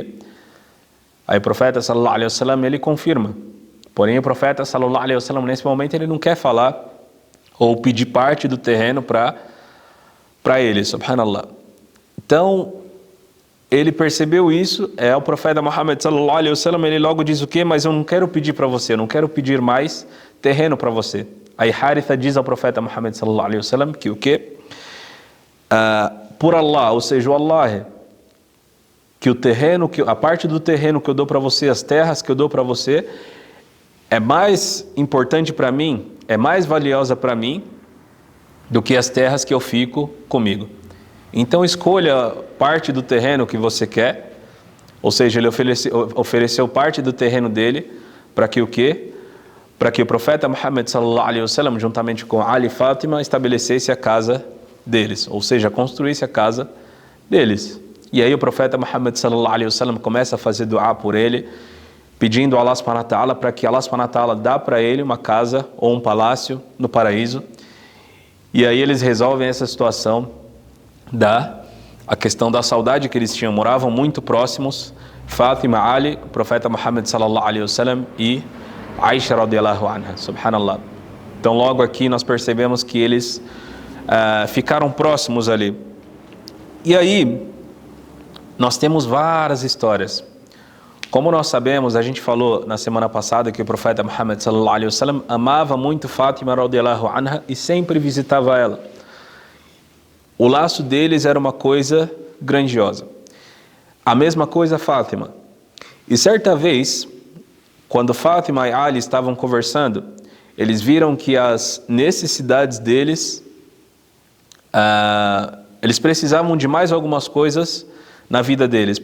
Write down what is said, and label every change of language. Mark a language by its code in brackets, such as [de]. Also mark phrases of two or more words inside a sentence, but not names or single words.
[pt] Aí o profeta [ar] صلى الله عليه وسلم, [pt] ele confirma. Porém o profeta [ar] صلى الله عليه وسلم, [pt] nesse momento, ele não quer falar ou pedir parte do terreno para ele, subhanallah. Então ele percebeu isso, o profeta Muhammad [ar] صلى الله عليه وسلم, [pt] ele logo diz o quê? Mas eu não quero pedir para você, eu não quero pedir mais terreno para você. Aí Haritha diz ao profeta Muhammad [ar] صلى الله عليه وسلم [pt] que o quê? Por Allah, ou seja, o Allah, que o terreno, a parte do terreno que eu dou para você, as terras que eu dou para você, é mais importante para mim, é mais valiosa para mim do que as terras que eu fico comigo. Então escolha parte do terreno que você quer, ou seja, ele ofereceu parte do terreno dele para que o quê? Para que o profeta Muhammad [ar] صلى الله عليه وسلم, [pt] juntamente com Ali e Fátima, estabelecesse a casa deles, ou seja, construísse a casa deles. E aí o profeta Muhammad [ar] صلى الله عليه وسلم [pt] começa a fazer duá por ele, pedindo a Allah [ar] سبحانه وتعالى [pt] para que Allah [ar] سبحانه وتعالى [pt] dá para ele uma casa ou um palácio no paraíso. E aí eles resolvem essa situação a questão da saudade que eles tinham, moravam muito próximos, Fátima, Ali, o profeta Muhammad [ar] صلى الله عليه وسلم [pt] e Aisha [ar] رضي الله عنها, [pt] subhanallah. Então logo aqui nós percebemos que eles ficaram próximos ali. E aí nós temos várias histórias. Como nós sabemos, a gente falou na semana passada que o profeta Muhammad [ar] صلى الله عليه وسلم [pt] amava muito Fátima [ar] رضي الله عنها [pt] e sempre visitava ela. O laço deles era uma coisa grandiosa. A mesma coisa Fátima. E certa vez, quando Fátima e Ali estavam conversando, eles viram que as necessidades deles, eles precisavam de mais algumas coisas na vida deles.